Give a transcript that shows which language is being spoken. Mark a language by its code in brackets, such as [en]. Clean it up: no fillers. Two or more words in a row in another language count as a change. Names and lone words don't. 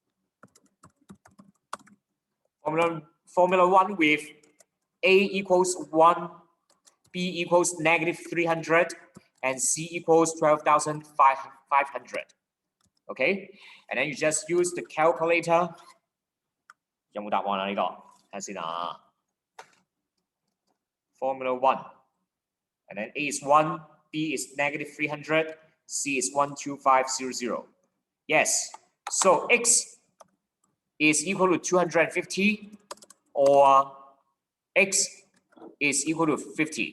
[en] Formula 1 with A equals 1, B equals negative 300, and C equals 12,500. Okay, and then you just use the calculator. [yue] 有冇答案啊？呢個睇下先啊。 [en] Formula 1, and then A is 1, B is negative 300, C is 12500. Yes, so X is equal to 250 or X is equal to 50.